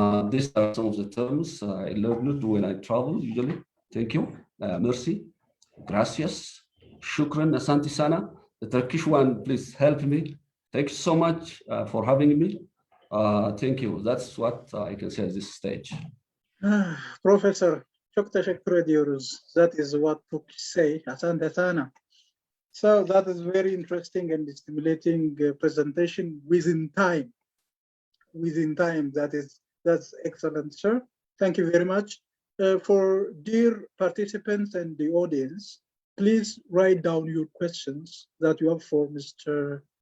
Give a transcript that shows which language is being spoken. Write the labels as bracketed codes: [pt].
[en] These are some of the terms I learned when I travel usually. Thank you. [fr] Merci. [es] Gracias. [ar] Shukran. [sw] Asante sana. [en] The Turkish one, please help me. Thank you so much for having me. Thank you. That's what I can say at this stage. [tr] Professor, çok teşekkür ediyoruz. [en] That is what Turkish say. [sw] Asante sana. [en] So that is very interesting and stimulating presentation within time. Within time, that's excellent, sir. Thank you very much. For dear participants and the audience, please write down your questions that you have for Mr.